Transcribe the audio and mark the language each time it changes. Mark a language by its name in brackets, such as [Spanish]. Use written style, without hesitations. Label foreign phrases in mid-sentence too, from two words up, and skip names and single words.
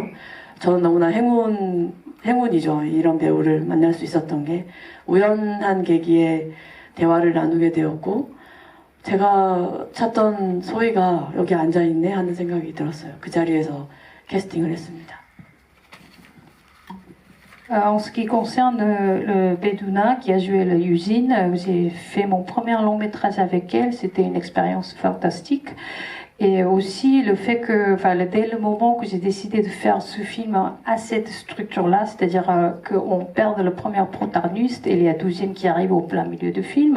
[Korean] 저는 너무나 행운이죠. 이런 배우를 만날 수 있었던 게 우연한 계기에 대화를 나누게 되었고 제가 찾던 소희가 여기 앉아있네 하는 생각이 들었어요. 그 자리에서 캐스팅을 했습니다. [French] En ce qui concerne le Bédouna qui a joué le Usine, j'ai fait mon premier long métrage avec elle, c'était une expérience fantastique. Et aussi le fait que, dès le moment que j'ai décidé de faire ce film à cette structure-là, c'est-à-dire qu'on perd le premier protagoniste et il y a deuxième qui arrive au plein milieu du film.